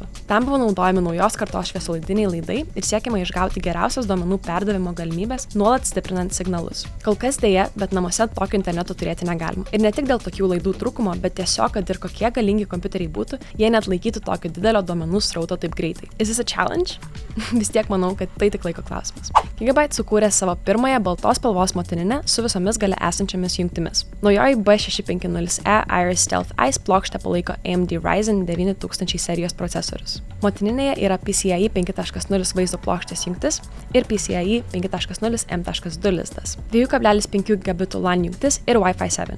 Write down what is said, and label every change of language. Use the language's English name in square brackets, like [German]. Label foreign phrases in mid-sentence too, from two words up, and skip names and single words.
[Lithuanian] Tam buvo naudojami naujos kartos šviesolaidiniai laidai ir siekiama išgauti geriausias duomenų perdavimo galimybės, nuolat stiprinant signalus. Kol kas dėja, bet namuose tokio interneto turėti negalima. Ir ne tik dėl tokių laidų trūkumo, bet tiesiog, kad ir kokie galingi kompiuteriai būtų, jie net laikytų tokio didelio duomenų srauto taip greitai. [English] Is this a challenge? [Lithuanian] Vis tiek manau, kad tai tik laiko klausimas. Gigabyte sukūrė savo pirmąją baltos spalvos motininę su visomis gale esančiomis jungtimis. Naujoji B650E Iris Stealth Ice plokštė palaiko AMD Ryzen 9000 serijos procesorius. Motininėje yra PCIe 5.0 vaizdo plokštės jungtis ir PCIe 5.0 M.2 lizdas, 2,5 gigabitų LAN jungtis ir Wi-Fi 7.